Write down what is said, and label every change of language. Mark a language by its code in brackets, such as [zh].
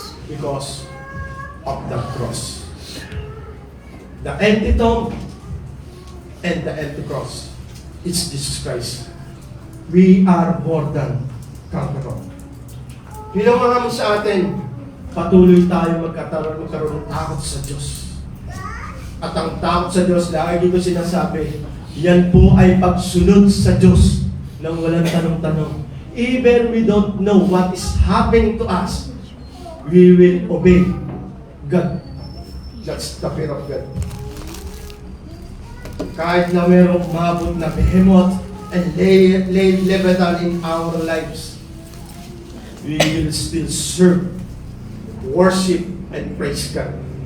[en] Because of the cross. The empty tomb and the empty cross. It's Jesus Christ. We are more than conquerors. [tl] Pinamaham sa atin, patuloy tayo magkaroon ng takot sa Diyos. At ang takot sa Diyos, lagi ko sinasabi, yan po ay pagsunod sa Diyos nang walang tanong-tanong. [en] Even we don't know what is happening to us, we will obey God. That's the fear of God. [tl] Kahit na mayroong mabot na [en] behemoth and leviathan in our lives, we will still serve, worship, and praise God.